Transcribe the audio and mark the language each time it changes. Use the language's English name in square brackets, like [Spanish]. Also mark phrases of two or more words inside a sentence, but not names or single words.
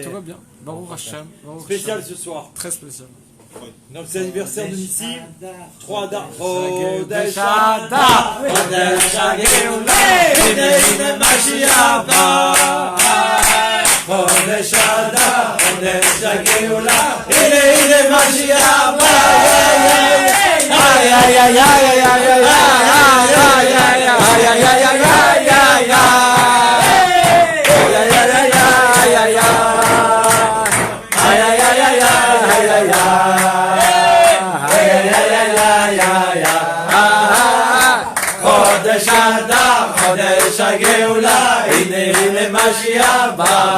[French] Tout va bien. [Hebrew] ברוך השם. [French] Spécial ce soir. Très spécial. Donc c'est l'anniversaire de Nissi. 3 Adar. [Hebrew] חודש אדר. חודש הגאולה הנה משיח בא. חודש אדר חודש הגאולה. הנה משיח בא. Ay ay ay ay ay ay ay ay ay ay ay ay. חודש אדר, חודש הגאולה, הנה הנה משיח בא.